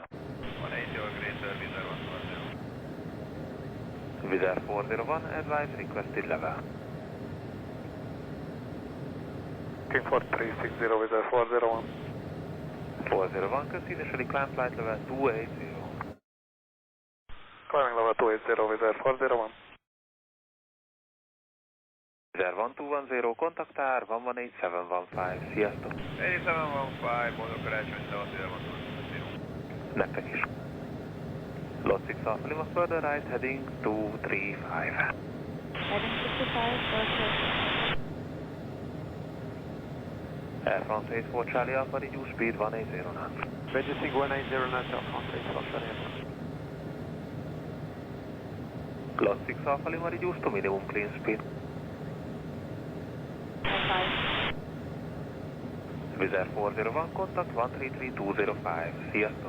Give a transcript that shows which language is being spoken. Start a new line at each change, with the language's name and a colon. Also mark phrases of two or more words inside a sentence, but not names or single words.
English: 180 or greater, Wizz Air 110. Wizz Air 401, advise requested level. Looking for 360 with a 401. 401, initially climb flight level 280. Climbing level 280 with a 401.
Hungarian: 1210, kontaktár, 118-715, sziasztok. 8715, boldog karácsonyt, Nektek is.
English: Lot 6 off, Lima further right, heading 235. Heading 235, perfect. Air France 84 Charlie Alpha, reduce speed 180 knots. Reducing 180 knots, Air France 84 Charlie Alpha. Lot 6 Alpha, Lima, reduce to minimum clean speed. Wizz Air 401, contact 133205,
Hungarian: sziasztok.